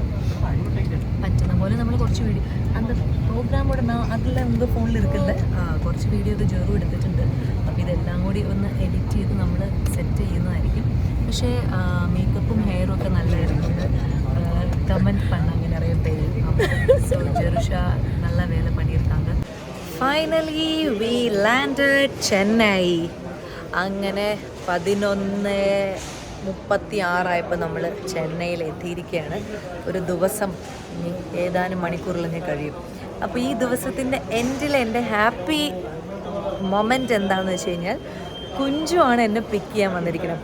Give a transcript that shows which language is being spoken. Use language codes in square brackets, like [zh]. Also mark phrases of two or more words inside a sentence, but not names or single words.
[ml] പറ്റുന്ന പോലെ നമ്മൾ കുറച്ച് വീഡിയോ அந்த പ്രോഗ്രാമോടെ അതിൽ നമുക്ക് ഫോണിൽ എടുക്കില്ല. കുറച്ച് വീഡിയോ ഒക്കെ ജെറു എടുത്തിട്ടുണ്ട്. അപ്പോൾ ഇതെല്ലാം കൂടി ഒന്ന് എഡിറ്റ് ചെയ്ത് നമ്മൾ സെറ്റ് ചെയ്യുന്നതായിരിക്കും. പക്ഷേ മേക്കപ്പും ഹെയറും ഒക്കെ നല്ലതായിരുന്നുണ്ട്. [ta] കമൻറ്റ് பண்ணாங்க நிறைய பேர். ஸோ ஜெருஷா நல்ல வேலை பண்ணியிருக்காங்க. [en] Finally we landed Chennai. [ml] അങ്ങനെ 11:36 നമ്മൾ ചെന്നൈയിൽ എത്തിയിരിക്കുകയാണ്. ഒരു ദിവസം ഏതാനും മണിക്കൂറിലൊക്കെ കഴിയും. അപ്പോൾ ഈ ദിവസത്തിൻ്റെ എൻഡിൽ എൻ്റെ [en] happy moment [ml] എന്താണെന്ന് വെച്ച് കഴിഞ്ഞാൽ കുഞ്ചു ആണ് എന്നെ പിക്ക് ചെയ്യാൻ വന്നിരിക്കുന്നത്.